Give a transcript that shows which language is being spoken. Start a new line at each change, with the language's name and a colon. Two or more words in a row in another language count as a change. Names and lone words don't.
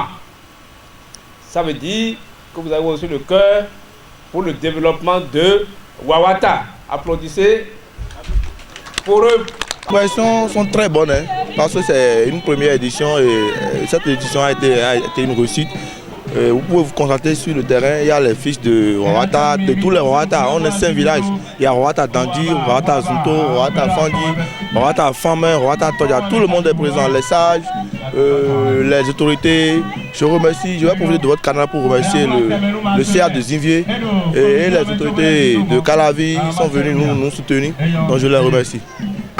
French: Ça veut dire que vous avez aussi le cœur pour le développement de Wawata. Applaudissez pour eux. Les impressions sont très bonnes, hein, parce que c'est une première édition et cette édition a été une réussite. Vous pouvez vous constater sur le terrain, il y a les fiches de Wawata, de tous les Wawata. On est 5 villages. Il y a Wawata Dandi, Wawata Zunto, Wawata Fandi, Wawata Famen, Wawata Todia. Tout le monde est présent, les sages, les autorités. Je remercie, je vais profiter de votre canal pour remercier le CA de Zinvier et les autorités de Calavi qui sont venus nous soutenir. Donc je les remercie.